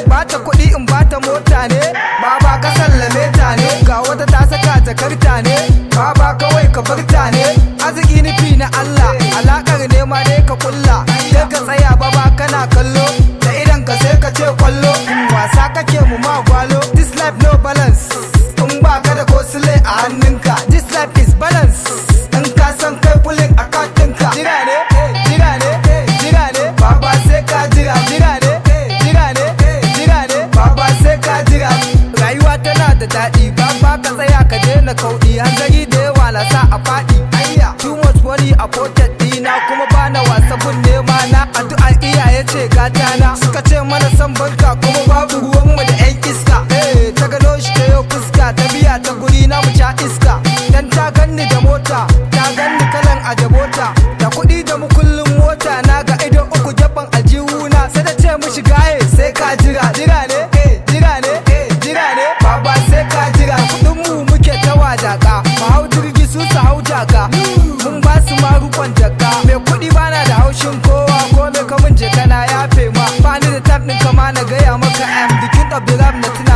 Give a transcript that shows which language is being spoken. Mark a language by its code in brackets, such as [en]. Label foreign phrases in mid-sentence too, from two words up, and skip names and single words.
[ha] Bata Kuɗi in bata mota ne, baba ka sallame ta ne. Ga wata ta saka jakarta ne, baba kawai ka furta ne. Arziki nufi na Allah, alaƙar nema dai ka kulla. Sai ka tsaya baba kana kallo, da idan ka sai ka ce kwallo. Wasa kake mu ma gwalo, [en] this life no balance. [ha] In ba ka da ko Sule a hannunka. [en] This life is balance. [ha] In ka san kai [en] pulling account [ha] ɗinka. Jira ne, jira ne, jira ne. Baba sai ka jira. Jira ne, jira ne, jira ne. Baba sai ka jira. Rayuwa tana da daɗi. Baba ka tsaya ka daina kauɗi. Hanzari da yawa na sa a faɗi. Ayya. [en] Too much money a pocket [ha] dina, kuma bana wasa gun nema na. Addu'ar iyaye ce gata na. Suka ce mana san barka, kuma babu ruwanmu da yan iska. Eh, ta gano shi ta yo fuska, ta biya ta guri na mu sha iska. Dan ta ganni da mota, ta ganni kalan ajabota. Da kuɗi da mukullin mota, na ga ido uku gefen aljihuna, sai ta ce mishi, "Gaye, sai ka jira." Jira ne? Jira ne? Jira ne? Baba, sai ka jira. Kuɗin mu muke ta wadaƙa. Mu hau jirgi, su su hau jaka. Mun ba su ma rukon jaka. Mai kuɗi bana da haushin kowa, ko me ka mun je kana yafe ma. Ba ni da type ɗin ka ma na gaya maka, [en] I am the king of the rap na